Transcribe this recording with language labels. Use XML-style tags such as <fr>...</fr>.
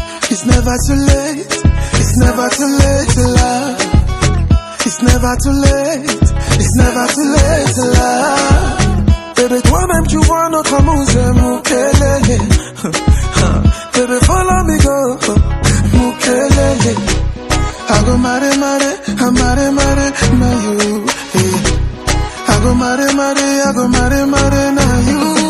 <en>It's never too late, it's never too late to love. It's never too late, it's never too late to love.</en> <fr>Bébé, toi-même tu vois notre amour, c'est Moukelele.</fr> <en>Baby, follow me, go, Moukelele. I go marry, marry, I marry, marry, now you. Yeah. I go marry, marry, I go marry, marry, now you.</en>